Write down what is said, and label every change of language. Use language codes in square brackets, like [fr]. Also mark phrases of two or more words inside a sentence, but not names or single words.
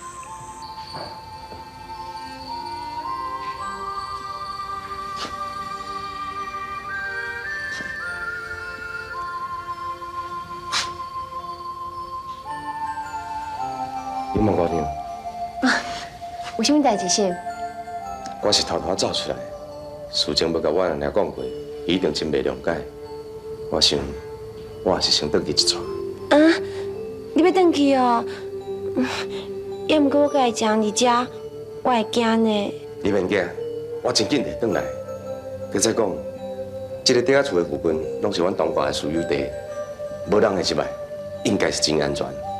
[nan] 金凤姑娘，有啥物代志先？我是偷偷走出来，事情要甲我阿娘讲过，伊一定真袂谅解。我想，我还是先转去一撮。啊，你要转去哦？也毋过我家己一人伫遮，我会惊呢。你免惊，我真紧就转来。佮再讲，这个底下厝的附近，拢是阮东华的私有地，无人会入来，应该是真安全。